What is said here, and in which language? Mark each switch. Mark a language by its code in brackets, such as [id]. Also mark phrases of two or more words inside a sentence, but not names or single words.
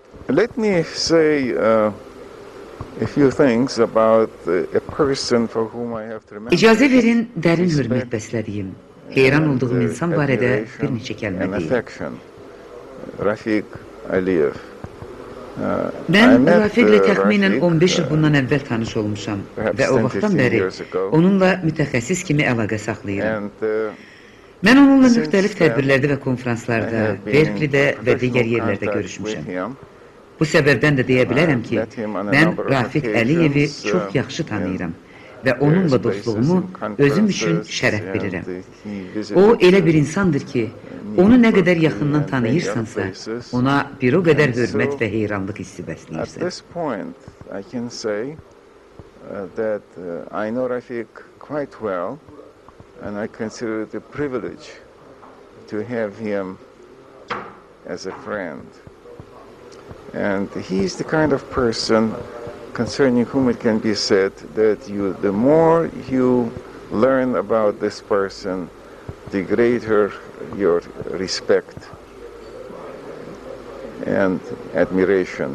[en] Let me say a few things about a person for whom I have [az] İcazə [en] tremendous [az] verin, dərin hörmət [en] respect [az] bəslədiyim, heyran [en] and [az] olduğum insan barədə bir [en] admiration [az] neçə kəlmə [en] and [az] deyim. [en] affection. Rafiq Aliyev. [az] Mən [en] I met [az] Rafiqlə təxminən [en] Rafiq, [az] 15 il bundan əvvəl tanış olmuşam və o vaxtdan [en] 10-15 [az] bəri [en] years ago. [az] onunla mütəxəssis kimi əlaqə saxlayıram. [en] And [az] Mən onunla [en] since [az] müxtəlif [en] then, [az] tədbirlərdə və [en] I [az] konfranslarda, [en] have been in [az] Berkeleydə və digər [en] professional [az] yerlərdə [en] contact [az] görüşmüşəm. [en] with him. [az] Bu səbəbdən də deyə bilərəm ki, [en] met him on a [az] mən [en] number of [az] Rafiq Əliyevi [en] occasions, [az] çox yaxşı [en] in [az] tanıyıram və [en] various [az] onunla [en] places, [az] dostluğumu [en] in [az] özüm üçün [en] conferences, [az] şərəf [en] and [az] bilirəm. [en] he [az] O [en] visited, [az] elə bir insandır ki, [en] New [az] onu nə [en] York, [az] qədər [en] Berkeley, [az] yaxından [en] and many other [az] tanıyırsansa, [en] places. [az] ona bir o qədər [en] And [az] hörmət [en] so, [az] və heyranlıq hissi [en] At [az] bəsləyirsən. [en] this point, I can say that I know Rafiq quite well, and I consider it a privilege to have him as a friend. And he's the kind of person concerning whom it can be said that the more you learn about this person, the greater your respect and admiration.